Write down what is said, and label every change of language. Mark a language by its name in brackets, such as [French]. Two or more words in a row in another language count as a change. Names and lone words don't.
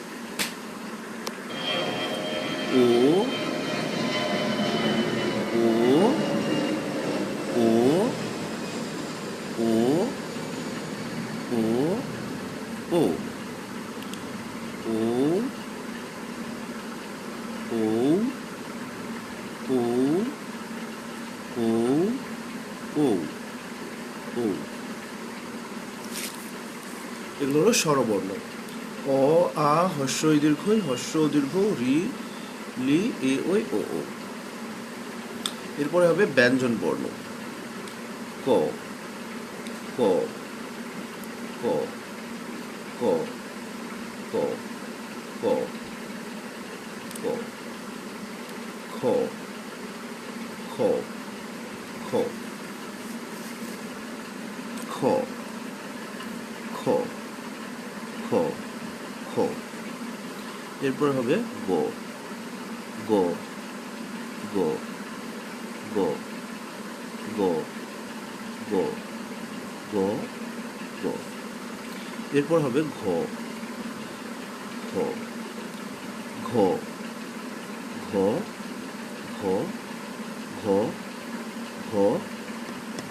[Bangla] ও ও ও ও ও ও ও ও ও ও ও ও এগুলো হলো স্বরবর্ণ। অ আ হস্যই দীর্ঘই হস্য দীর্ঘ রি লি এ ওই ও ও। এরপরে হবে ব্যঞ্জন বর্ণ। ক ক ক ক ক ক ক খ খ খ খ খ খ খ এরপর হবে গ গ গ গ গ গ গ গ এরপর হবে ঘ ঘ ঘ ঘ ঘ ঘ ঘ ঘ।